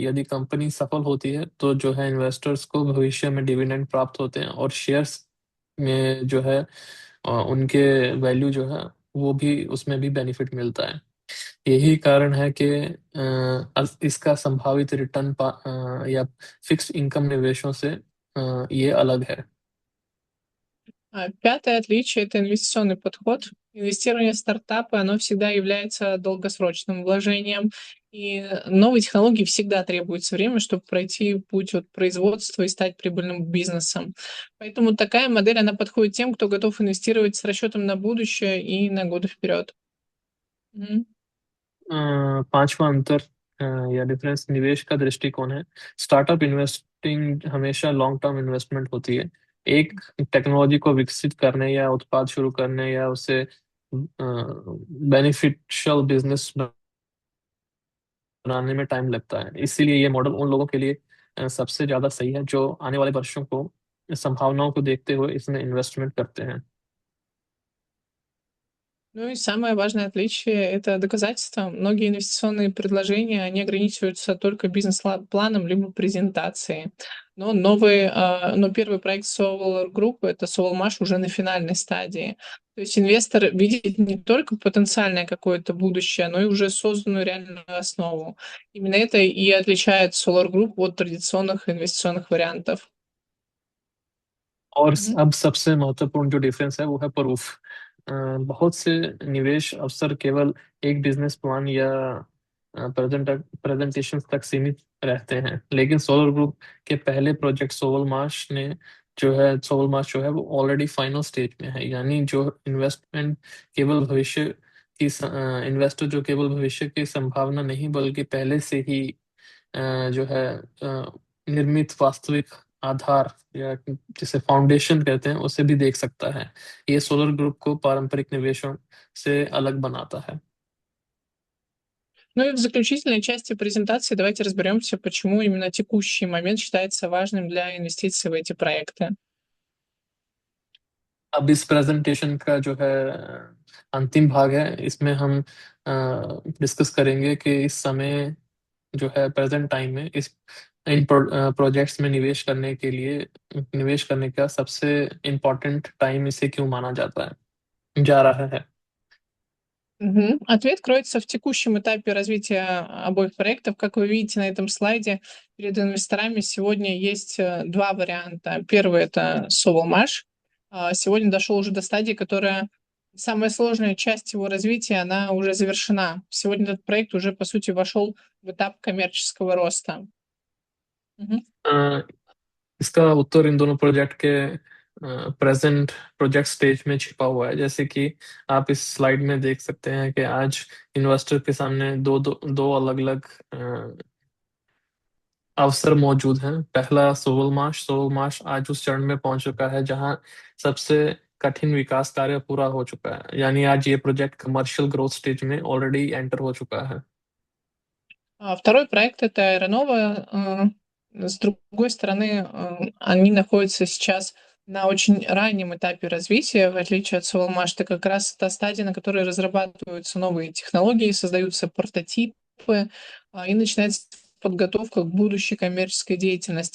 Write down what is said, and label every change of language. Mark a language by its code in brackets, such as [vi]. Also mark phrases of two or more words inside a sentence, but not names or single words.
[hi] यदि कंपनी सफल होती है तो जो है इन्वेस्टर्स को भविष्य में डिविडेंड प्राप्त होते हैं, और शेयर्स में जो है उनके वैल्यू जो है वो भी, उसमें भी बेनिफिट मिलता है। यही कारण है कि इसका संभावित रिटर्न या फिक्स्ड इनकम निवेशों से ये अलग है। [ru] Пятое отличие — это инвестиционный подход. Инвестирование в стартапы, оно всегда является долгосрочным вложением, и новые технологии всегда требуется время, чтобы пройти путь от производства и стать прибыльным бизнесом. Поэтому такая модель, она подходит тем, кто готов инвестировать с расчетом на будущее и на годы вперед. Мгм. [hi] पांचवा अंतर या डिफरेंस निवेश का दृष्टिकोण है। [en] startup investing [hi] हमेशा [en] long term investment [hi] होती है। एक टेक्नोलॉजी को विकसित करने या उत्पाद शुरू करने या उसे [en] beneficial business [hi] बनाने में टाइम लगता है। इसीलिए ये मॉडल उन लोगों के लिए सबसे ज्यादा सही है जो आने वाले वर्षों को संभावनाओं को देखते हुए इसमें इन्वेस्टमेंट करते हैं। [ru] Ну и самое важное отличие — это доказательства. Многие инвестиционные предложения, они ограничиваются только бизнес-планом либо презентацией. Но первый проект Solar Group — это Soulmash уже на финальной стадии. То есть инвестор видит не только потенциальное какое-то будущее, но и уже созданную реальную основу. Именно это и отличает Solar Group от традиционных инвестиционных вариантов. [hi] और Мгм. अब सबसे महत्वपूर्ण जो डिफरेंस है वो है प्रूफ। बहुत से निवेश अवसर केवल एक [en] business plan [hi] या प्रेजेंटेशन तक सीमित रहते हैं। लेकिन सोलर ग्रुप के पहले प्रोजेक्ट सोवल मार्च जो है वो [en] already final stage [hi] में है, यानी जो केवल भविष्य इन्वेस्टर जो केवल भविष्य की संभावना नहीं बल्कि पहले से ही जो है निर्मित वास्तविक आधार या जिसे फाउंडेशन कहते हैं उसे भी देख सकता है। ये सोलर ग्रुप को पारंपरिक निवेशों से अलग बनाता है। [ru] Ну и в заключительной части презентации давайте разберемся, почему именно текущий момент считается важным для инвестиций в эти проекты. [hi] अब इस प्रेजेंटेशन का जो है अंतिम भाग है, इसमें हम डिस्कस करेंगे कि इस समय जो है [en] present time [hi] में इन प्रोजेक्ट्स में निवेश करने का सबसे [en] important time [hi] इसे क्यों माना जा रहा है। [ru] Ответ кроется в текущем этапе развития обоих проектов. Как вы видите на этом слайде, перед инвесторами сегодня есть два варианта. Первый — это Sovelmash. Сегодня дошел уже до стадии, которая самая сложная часть его развития, она уже завершена. Сегодня этот проект уже, по сути, вошел в этап коммерческого роста. [hi] इसका उत्तर इन दोनों प्रोजेक्ट के [en] present project stage [hi] में छिपा हुआ है। जैसे कि आप इस स्लाइड में देख सकते हैं कि आज इन्वेस्टर के सामने दो अलग अलग अवसर मौजूद हैं। पहला सोवल मार्श आज उस चरण में पहुंच चुका है जहां सबसे कठिन विकास कार्य पूरा हो चुका है, यानी आज ये प्रोजेक्ट [en] commercial growth stage [hi] में [en] already enter [hi] हो चुका है। [ru] Второй проект — это Aeronova. С другой стороны, они находятся сейчас на очень раннем этапе развития, в отличие от Sovelmash. Это как раз та стадия, на которой разрабатываются новые технологии, создаются прототипы, и начинается подготовка к будущей коммерческой деятельности.